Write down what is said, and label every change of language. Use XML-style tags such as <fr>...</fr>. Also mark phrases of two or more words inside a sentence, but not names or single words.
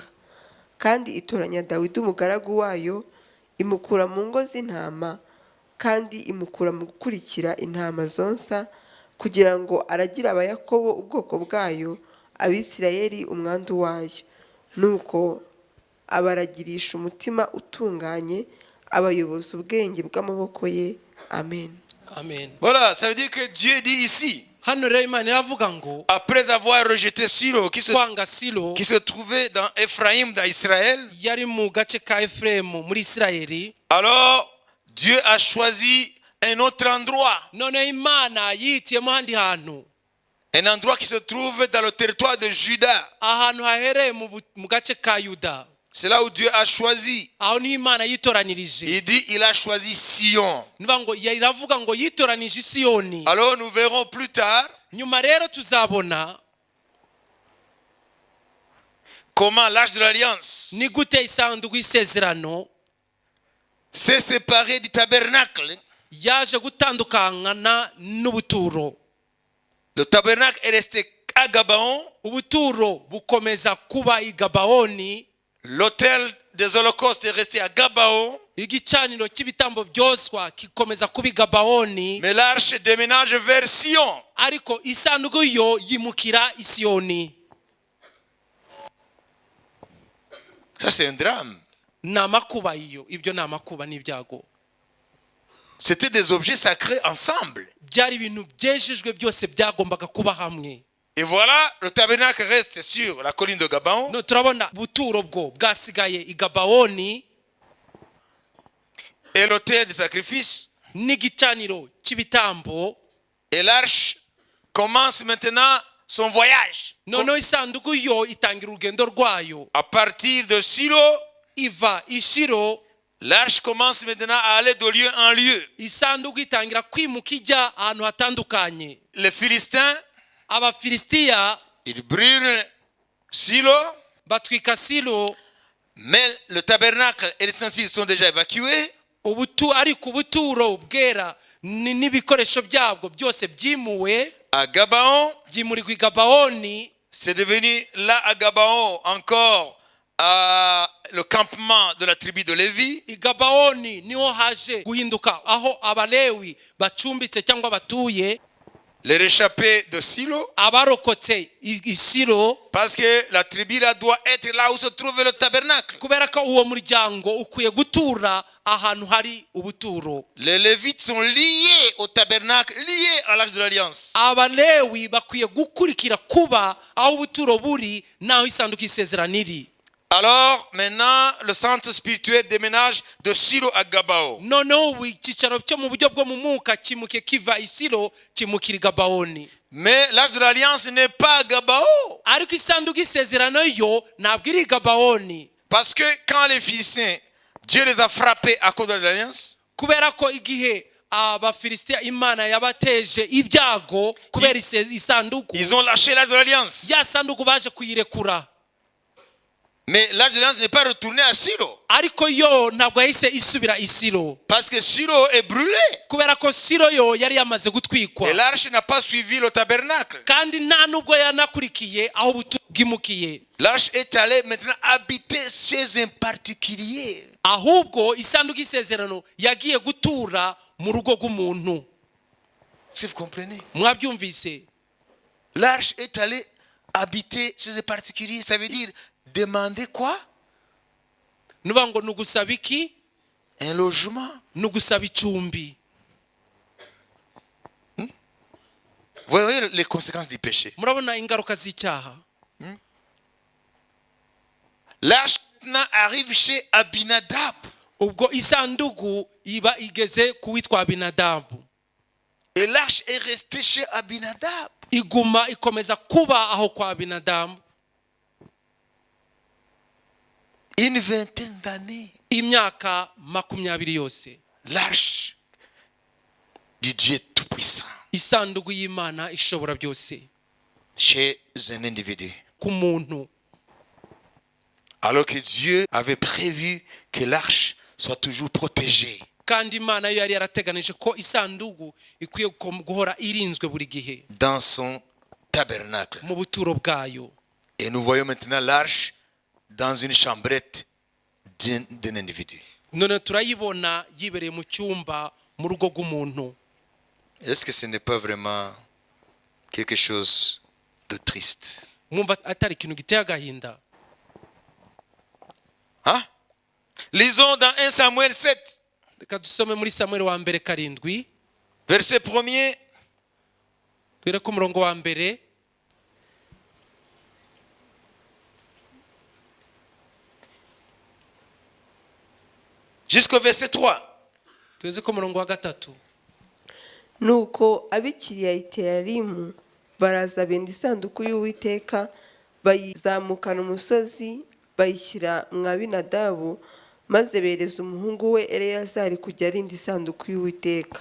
<rw>kandi itoranya Dawidi umugaragu wayo, imukura mu ngo z'intama, kandi imukura mu gukurikira intama zonsa, kugira ngo aragire abayakobo ubwoko bwayo, Abisirayeli umwandu wayo. Nuko abaragirisha umutima utunganye, abayoboza ubwenge bw'amaboko ye. Amen. Amen.</rw> <fr>Voilà, ça veut dire que Dieu dit ici,</fr> <rw>hano rero Imana iravuga ngo</rw> <fr>après avoir rejeté Silo, qui</fr> <rw>kwanga Silo</rw> <fr>se trouvait dans Ephraïm, dans Israël,</fr> <rw>yari mu gace ka Efuremu muri Isirayeli,</rw> <fr>alors Dieu a choisi un autre endroit.</fr> <rw>noneho Imana yihitiyemo ahandi hantu,</rw> <fr>Un endroit qui se trouve dans le territoire de Juda.</fr> <rw>ahantu hahereye mu gace ka Yuda.</rw> <fr>C'est là où Dieu a choisi.</fr> <rw>aho niho Imana yitoranirije.</rw> <fr>Il dit il a choisi Sion.</fr> <rw>nivuga ngo iravuga ngo yitoranije Siyoni.</rw> <fr>Alors nous verrons plus tard</fr> <rw>nyuma rero tuzabona</rw> <fr>comment l'Arche de l'Alliance</fr> <rw>ni gute isanduku y'isezerano</rw> <fr>s'est séparée du tabernacle.</fr> <rw>yaje gutandukana n'ubuturo.</rw> <fr>Le tabernacle est resté à Gabaon.</fr> <rw>ubuturo bukomeza kuba i Gabaoni.</rw> <fr>L'autel des holocaustes est resté à Gabaon.</fr> <rw>igicaniro cy'ibitambo byoswa kikomeza kuba i Gabaoni.</rw> <fr>Mais l'arche déménage vers Sion.</fr> <rw>ariko isanduku yo yimukira i Siyoni.</rw> <fr>Ça c'est un drame.</fr> <rw>ni amakuba iyo. ibyo ni amakuba n'ibyago.</rw> <fr>C'était des objets sacrés ensemble.</fr> <rw>byari ibintu byejejwe byose byagombaga kuba hamwe.</rw> <fr>Et voilà, le tabernacle reste sur la colline de Gabaon.</fr> <rw>no turabona ubuturo bwo bwasigaye i Gabaoni.</rw> <fr>Et l'autel de sacrifice</fr> <rw>n'igicaniro cy'ibitambo.</rw> <fr>Et l'arche commence maintenant son voyage.</fr> <rw>Noneho isanduku yo itangira urugendo rwayo.</rw> <fr>À partir de Silo,</fr> <rw>Iva i Shilo,</rw> <fr>l'arche commence maintenant à aller de lieu en lieu.</fr> <rw>isanduku itangira kwimuka ijya ahantu hatandukanye.</rw> <fr>Les Philistins,</fr> <rw>Abafilisitiya</rw> <fr>ils brûlent Silo,</fr> <rw>batwika Silo,</rw> <fr>mais le tabernacle et les ustensiles sont déjà évacués.</fr> <rw>ariko ubuturo bwera n'ibikoresho byabwo byose byimuwe.</rw> <fr>À Gabaon,</fr> <rw>Byimurirwa i Gabaoni.</rw> <fr>c'est devenu là à Gabaon encore le campement de la tribu de Lévi.</fr> <rw>I Gabaoni niho haje guhinduka aho abalewi bacumbitse cyangwa batuye.</rw> <fr>Les réchappés de Silo,</fr> <rw>Abarokotse i Shilo,</rw> <fr>parce que la tribu là doit être là où se trouve le tabernacle.</fr> <rw>kubera ko uwo muryango ukwiye gutura ahantu hari ubuturo.</rw> <fr>Les Lévites sont liés au tabernacle, liés à l'Arche de l'Alliance.</fr> <rw>Abalewi bakwiye gukurikira kuba aho ubuturo buri naho isanduku y'isezerano iri.</rw> <fr>Alors maintenant, le centre spirituel déménage de Silo à Gabaon.</fr> <rw>Noneho ubu icyicaro cyo mu buryo bwo mu mwuka kimuke kiva i Shilo kimukira i Gabaoni.</rw> <fr>Mais l'Arche de l'Alliance n'est pas à Gabaon.</fr> <rw>Ariko isanduku y'isezerano yo ntabwo iri i Gabaoni.</rw> <fr>Parce que quand les Philistins, Dieu les a frappés à cause de l'Alliance,</fr> <rw>Kubera ko igihe Abafilisitiya Imana yabateje ibyago kubera isanduku,</rw> <fr>ils ont lâché l'Arche de l'Alliance.</fr> <rw>ya sanduku baje kuyirekura.</rw> <fr>Mais l'Arche de l'Alliance n'est pas retournée à Silo.</fr> <rw>Ariko yo ntabwo yahise isubira i Shilo.</rw> <fr>Parce que Silo est brûlé.</fr> <rw>Kubera ko Shilo yo yari yamaze gutwikwa.</rw> <fr>Et l'arche n'a pas suivi le tabernacle.</fr> <rw>Kandi nta nubwo yanakurikiye aho ubuturo bwimukiye.</rw> <fr>L'arche est allée maintenant habiter chez un particulier.</fr> <rw>Ahubwo isanduku y'isezerano yagiye gutura mu rugo rw'umuntu.</rw> <fr>Si vous comprenez.</fr> <rw>Mwabyumvise?</rw> <fr>L'arche est allée habiter chez un particulier. Ça veut dire demander quoi?</fr> <rw>Nuba ngo nugusaba iki?</rw> <fr>Un logement.</fr> <rw>Nugusaba icumbi.</rw> <fr>Vous voyez les conséquences du péché.</fr> <rw>Murabona ingaruka z'icyaha?</rw> <fr>L'arche maintenant arrive chez Abinadab.</fr> <rw>Ubwo isanduku iba igeze kuwitwa Abinadabu.</rw> <fr>Et l'arche est restée chez Abinadab.</fr> <rw>Iguma ikomeza kuba aho kwa Abinadabu.</rw> <fr>Une vingtaine d'années.</fr> <rw>Imyaka 20 yose.</rw> <fr>L'arche du Dieu Tout-Puissant.</fr> <rw>Isanduku y'Imana ishobora byose.</rw> <fr>Chez un individu.</fr> <rw>Ku muntu.</rw> <fr>Alors que Dieu avait prévu que l'arche soit toujours protégée.</fr> <rw>Kandi Imana yo yari yarateganije ko isanduku ikwiye guhora irinzwe buri gihe.</rw> <fr>Dans son tabernacle.</fr> <rw>Mu buturo bwayo.</rw> <fr>Et nous voyons maintenant l'arche dans une chambrette d'un individu.</fr> <rw>None turayibona yibereye mu cyumba mu rugo rw'umuntu.</rw> <fr>Est-ce que ce n'est pas vraiment quelque chose de triste?</fr> <rw>Mwumva atari ikintu giteye agahinda?</rw> <fr>Hein? Lisons dans 1 Samuel 7.</fr> <rw>Reka dusome muri Samuel wa mbere 7.</rw> <fr>Verset 1er.</fr> <rw>Twere ku murongo wa mbere.</rw> <fr>Jusqu'au verset 3.</fr> <rw>Tweze ku murongo wa 3. nuko abikiriya Iterarimu baraza benda isanduku y'Uwiteka bayizamukana umusozi bayishyira mwa Abinadabu maze bereza umuhungu we Eleyazari kujya arinda isanduku y'Uwiteka.</rw>